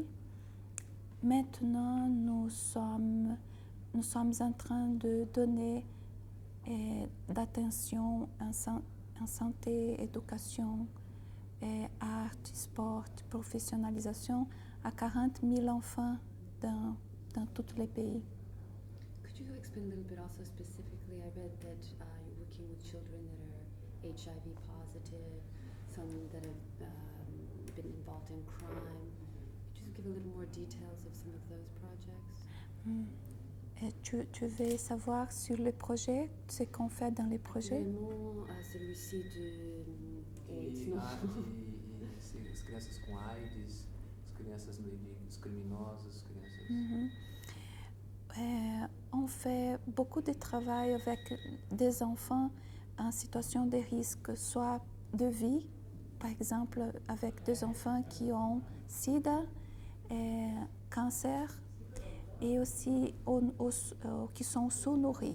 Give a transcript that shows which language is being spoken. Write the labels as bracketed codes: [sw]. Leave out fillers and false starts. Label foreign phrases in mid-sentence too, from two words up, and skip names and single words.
[fr] Maintenant, nous sommes en train de donner d'attention en santé, éducation, art, sport, professionnalisation à 40 000 enfants dans tous les pays. [en] Could you explain a little bit also specifically? I read that you're working with children that are HIV positive, some that have been involved in crime. Could you give a little more details of some of those projects? [fr] Et tu veux savoir sur le projet, ce qu'on fait dans les projets? Vraiment, celui-ci de AIDS, non? [pt] As crianças com AIDS, as crianças mendigos, criminosos, as crianças... [fr] On fait beaucoup de travail avec des enfants en situation de risque, soit de vie, par exemple avec des enfants qui ont sida, cancer, et aussi qui sont sous-nourris.